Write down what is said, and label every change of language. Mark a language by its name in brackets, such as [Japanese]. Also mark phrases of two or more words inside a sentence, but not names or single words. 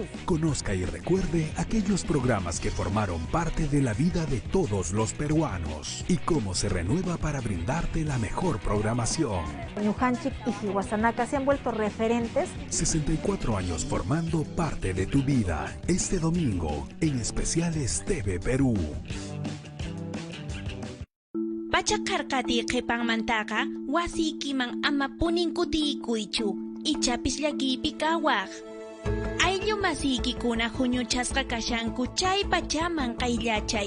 [Spanish] Conozca y recuerde aquellos programas que formaron parte de la vida de todos los peruanos y cómo se renueva para brindarte la mejor programación. Ñujanchik y Jihuasanaca se han vuelto referentes. 64 años formando parte de tu vida. Este domingo, en Especiales TV Perú. [Quechua] Pachakarkati qhipanmantaqa wasikiman ama puninkutikuychu ichapis llakipi kawaq. Ayllu masiykikuna huñuchasqa kashanku chay pachaman qayllachay.